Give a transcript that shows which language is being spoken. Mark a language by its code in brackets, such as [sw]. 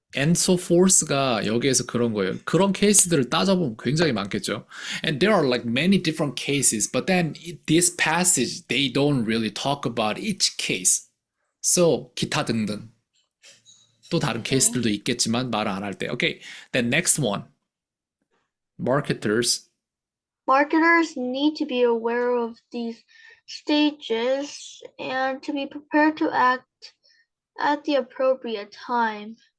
[en] And so forth가 [ko] 여기에서 그런 거예요. 그런 케이스들을 따져보면 굉장히 많겠죠. [en] And there are like many different cases, but then this passage they don't really talk about each case. So [ko] 기타 등등. 또 다른 케이스들도 있겠지만 말을 안 할 때. [en] Okay, then next one. Marketers need to be aware of these stages and to be prepared to act at the appropriate time.